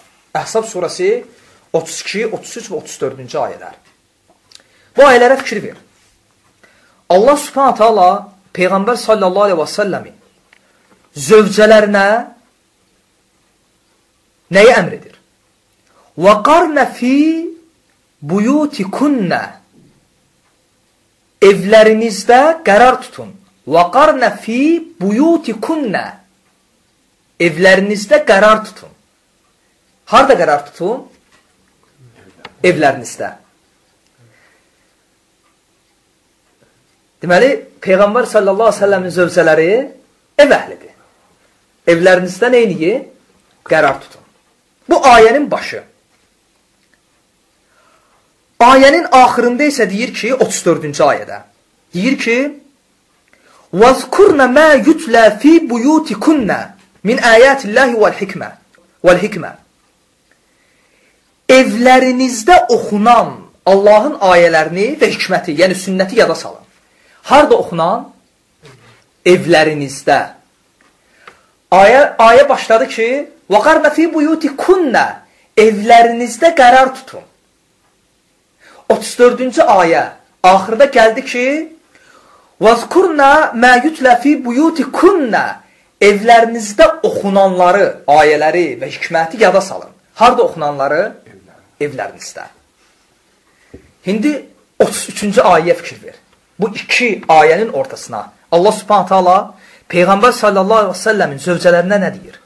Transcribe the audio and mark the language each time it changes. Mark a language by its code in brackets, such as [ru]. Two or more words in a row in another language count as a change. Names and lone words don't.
[az] Əhzab surəsi 32, 33 və 34-cü ayələr. Bu ayələrə fikir ver. Allah [ar] سبحانه وتعالى [az] Peyğəmbər [ar] صلى الله عليه وسلم [az] zövcələrinə nəyi əmr edir? [ar] وَقَرْنَ فِي بُيُوتِكُنَّ [az] Evlərinizdə qərar tutun. [ar] وَقَرْنَ فِي بُيُوتِكُنَّ [az] Evlərinizdə qərar tutun. Harada qərar tutun? Evlərinizdə. Deməli, Peyğəmbər [ar] صلى الله عليه وسلم [az] zövcələri ev əhlidir. Evlərinizdə neyini? Qərar tutun. Bu ayənin başı. Ayənin axırında isə deyir ki, 34-cü ayədə. Deyir ki, [ar] وَذْكُرْنَ مَا يُتْلَى فِي بُيُوتِكُنَّ من آيات الله والحكمة. [az] Evlərinizdə oxunan Allahın ayələrini və hikməti, yəni sünnəti yada salın. Harada oxunan? Evlərinizdə. Ayə başladı ki, [ar] وَقَرْنَ فِي بُيُوتِكُنَّ [az] Evlərinizdə qərar tutun. 34-cü ayə axırda gəldi ki, [ar] وَذْكُرْنَ مَا يُتْلَى فِي بُيُوتِكُنَّ [az] Evlərinizdə oxunanları, ayələri və hikməti yada salın. Harada oxunanları? Evlərinizdə. İndi 33-cü ayəyə fikir ver. Bu iki ayənin ortasına Allah [ar] سبحانه وتعالى [az] Peyğəmbər [ar] صلى الله عليه وسلم [az] zövcələrinə nə deyir?